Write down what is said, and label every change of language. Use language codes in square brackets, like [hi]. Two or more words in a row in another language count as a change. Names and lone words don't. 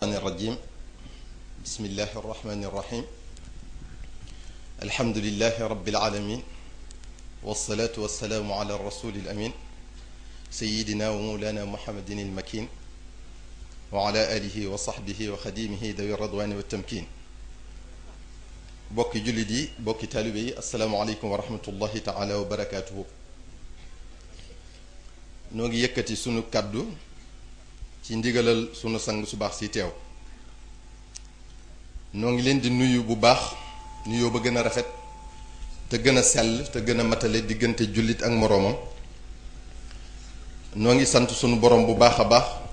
[ar] الرجيم بسم الله الرحمن الرحيم الحمد لله رب العالمين والصلاة والسلام على الرسول الأمين سيدنا ومولانا محمد المكين وعلى آله وصحبه وخديمه ذوي الرضوان والتمكين [wo] bokki jullit yi bokki taalibe yi [ar] السلام عليكم ورحمة الله تعالى وبركاته [wo] noo ngi yëkkati sunu kàddu ci ndigalal sunu sang su baax si teew noo ngi leen di nuyu bu baax nuyoo ba gën a rafet te gën a sell te gën a matale diggante jullit ak moroomam noo ngi sant sunu borom bu baax a baax